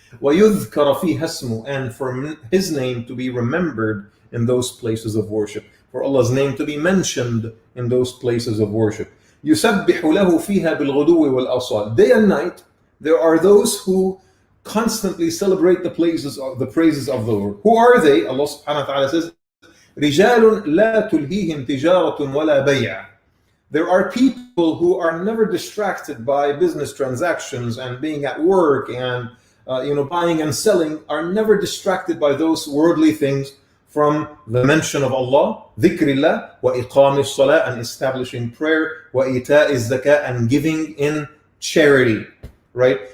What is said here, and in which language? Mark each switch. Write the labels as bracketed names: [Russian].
[Arabic] وَيُذْكَرَ فِيهَا اسْمُهُ, [English] and for His name to be remembered in those places of worship. For Allah's name to be mentioned in those places of worship. [Arabic] يُسَبِّحُ لَهُ فِيهَا بِالْغُدُوِّ وَالْأَصَالِ. [English] Day and night, there are those who constantly celebrate the praises of the Lord. Who are they? Allah subhanahu wa ta'ala says, [Arabic] رِجَالٌ لَا تُلْهِيهِمْ تِجَارَةٌ وَلَا بَيْعٌ. [English] There are people who are never distracted by business transactions and being at work and buying and selling, are never distracted by those worldly things from the mention of Allah, dhikrillah, [Arabic] wa iqamis salah, [English] and establishing prayer, [Arabic] wa ita'iz zakah, [English] and giving in charity. Right?